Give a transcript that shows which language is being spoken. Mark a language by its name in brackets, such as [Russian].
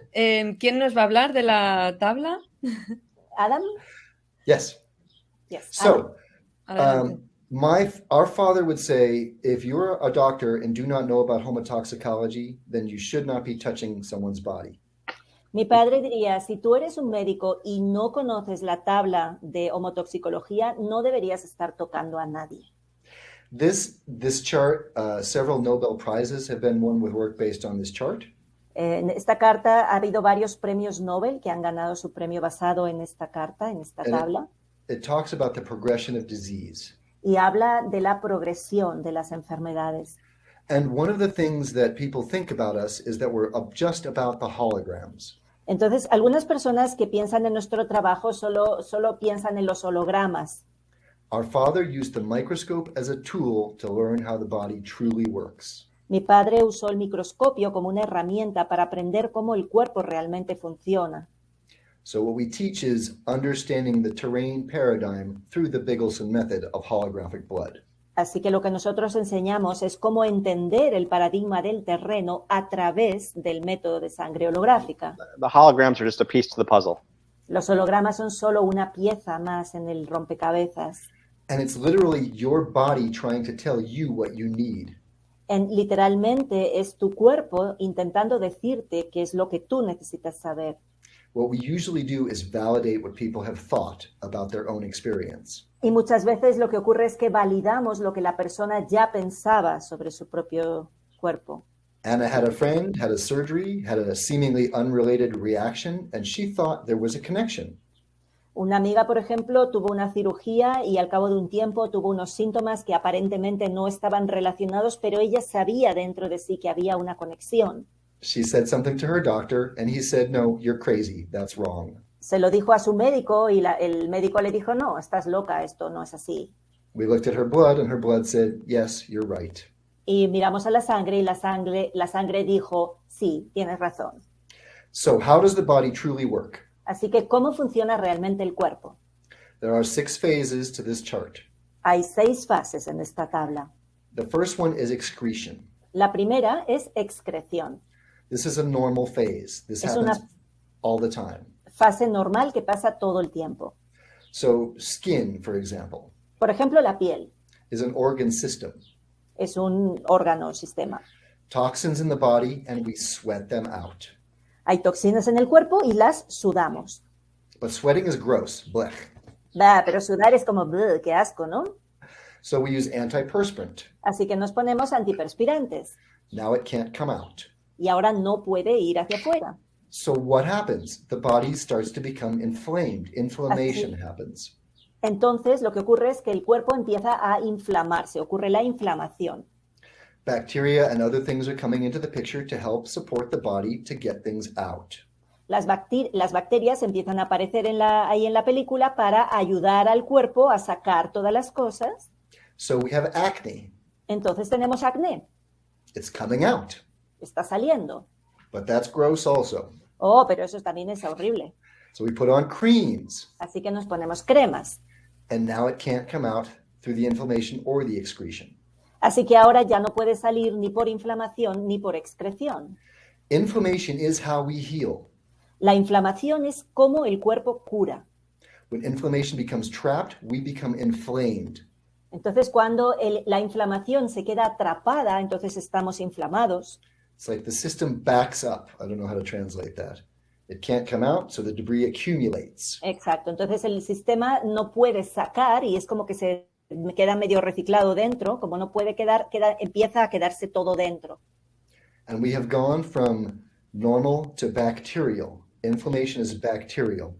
[Spanish] ¿Quién nos va a hablar de la tabla? Adam? [English] Yes. So, our father would say, if you're a doctor and do not know about homotoxicology, then you should not be touching someone's body. [Spanish] Mi padre diría, si tú eres un médico y no conoces la tabla de homotoxicología, no deberías estar tocando a nadie. [English] This chart, several Nobel Prizes have been won with work based on this chart. [Spanish] En esta carta ha habido varios premios Nobel que han ganado su premio basado en esta carta, en esta tabla. [English] It talks about the progression of disease. [Spanish] Y habla de la progresión de las enfermedades. [English] And one of the things that people think about us is that we're just about the holograms. [Spanish] Entonces, algunas personas que piensan en nuestro trabajo solo piensan en los hologramas. [English] Our father used the microscope as a tool to learn how the body truly works. [Spanish] Mi padre usó el microscopio como una herramienta para aprender cómo el cuerpo realmente funciona. [English] So what we teach is understanding the terrain paradigm through the Bigelsen method of holographic blood. [Spanish] Así que lo que nosotros enseñamos es cómo entender el paradigma del terreno a través del método de sangre holográfica. [English] The holograms are just a piece to the puzzle. [Spanish] Los hologramas son solo una pieza más en el rompecabezas. [English] And it's literally your body trying to tell you what you need. [Spanish] Literalmente es tu cuerpo intentando decirte qué es lo que tú necesitas saber. [English] What we usually do is validate what people have thought about their own experience. [Spanish] Y muchas veces lo que ocurre es que validamos lo que la persona ya pensaba sobre su propio cuerpo. [English] Anna had a friend, had a surgery, had a seemingly unrelated reaction, and she thought there was a connection. [Spanish] Una amiga, por ejemplo, tuvo una cirugía y al cabo de un tiempo tuvo unos síntomas que aparentemente no estaban relacionados, pero ella sabía dentro de sí que había una conexión. [English] She said something to her doctor, and he said, no, you're crazy, that's wrong. [Spanish] Se lo dijo a su médico y el médico le dijo, no, estás loca, esto no es así. [English] We looked at her blood, and her blood said, yes, you're right. [Spanish] Y miramos a la sangre y la sangre dijo, sí, tienes razón. [English] So how does the body truly work? [Spanish] Así que, ¿cómo funciona realmente el cuerpo? [English] There are 6 phases to this chart. [Spanish] Hay 6 fases en esta tabla. [English] The first one is excretion. [Spanish] La primera es excreción. [English] This is a normal phase. This [Spanish] Es [English] happens [Spanish] una [English] all the time. [Spanish] fase normal que pasa todo el tiempo. [English] So skin, for example, [Spanish] Por ejemplo, la piel [English] is an organ system. [Spanish] es un órgano, sistema. [English] Toxins in the body, and we sweat them out. [Spanish] Hay toxinas en el cuerpo y las sudamos. [English] But sweating is gross, blech. [Spanish] Bah, pero sudar es como, "Bleh, qué asco, ¿no?" [English] So we use antiperspirant. [Spanish] Así que nos ponemos antiperspirantes [English] Now it can't come out. [Spanish] y ahora no puede ir hacia afuera. [English] So what happens? The body starts to become inflamed. Inflammation happens. [Spanish] Entonces, lo que ocurre es que el cuerpo empieza a inflamarse, ocurre la inflamación. [English] Bacteria and other things are coming into the picture to help support the body to get things out. [Spanish] Las bacterias empiezan a aparecer ahí en la película para ayudar al cuerpo a sacar todas las cosas. [English] So we have acne. [Spanish] Entonces tenemos acné, [English] It's coming out. [Spanish] está saliendo. [English] But that's gross also. [Spanish] Oh, pero eso también es horrible. [English] So we put on creams. [Spanish] Así que nos ponemos cremas. [English] And now it can't come out through the inflammation or the excretion. [Spanish] Así que ahora ya no puede salir ni por inflamación ni por excreción. [English] Inflammation is how we heal. [Spanish] La inflamación es cómo el cuerpo cura. [English] When inflammation becomes trapped, we become inflamed. [Spanish] Entonces, cuando la inflamación se queda atrapada, entonces estamos inflamados. [English] It's like the system backs up. I don't know how to translate that. It can't come out, so the debris accumulates. [Spanish] Exacto. Entonces, el sistema no puede sacar y es como que se queda medio reciclado dentro. Como no puede empieza a quedarse todo dentro. [English] And we have gone from normal to bacterial. Inflammation is bacterial.